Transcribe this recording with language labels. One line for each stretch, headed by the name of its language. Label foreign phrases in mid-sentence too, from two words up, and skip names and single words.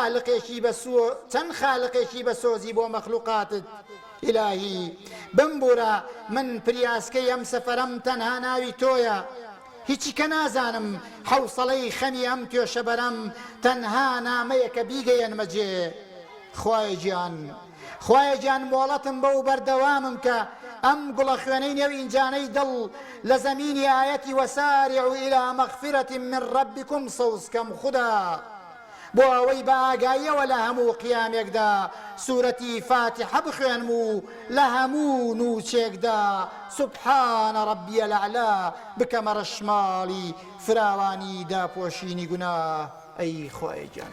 Central Kurdish: خالقێکی بەسۆزی بۆ مەخلوقاتت ئیلاهی بمبورە من پریاسکەی ئەم سەفەرەم تەنها ناوی تۆیە هیچی کە نازانم حەوسەڵەی خەمی ئەم توێشەبەرەم تەنها نامەیەکە بیگەیەنمەجێ خوایە گیان مۆڵەتم بە و بەردەوامم کە ئەم گوڵە خوێنەی نێو ئینجانەی دڵ لە زەمینی ئایەتی
Arabic: وەسارعوا إلى مغفرة من ربكم
Central Kurdish: سەوزکەم خوددا بۆ ئەوەی بە ئاگاییەوە لە هەموو قیامێکدا سوورەتی فاتحە بخوێنم و لە هەموو نوچێکدا
Arabic: سوبحانە ڕەبیە الأعلا
Central Kurdish: بکەمە ڕەشماڵی فراوانی داپۆشینی گوناه ئەی خوایە گیان